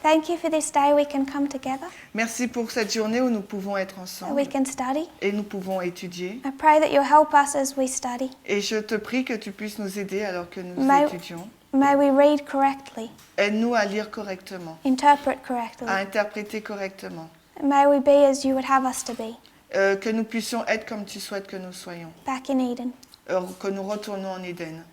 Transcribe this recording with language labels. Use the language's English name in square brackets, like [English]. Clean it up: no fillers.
[English] Thank you for this day we can come together, [French] Merci pour cette journée où nous pouvons être [English] that [French] ensemble [English] we can study. [French] et nous pouvons étudier. [English] I pray that you'll help us as we study. [French] Et je te prie que tu puisses nous aider alors que nous Mais- étudions. [English] May we read correctly, [French] Aide-nous à lire correctement, [English] interpret correctly. [French] à interpréter correctement. [English] May we be as you would have us to be, [French] Que nous puissions être comme tu souhaites que nous soyons. [English] back in Eden. [French] Que nous retournons en Éden.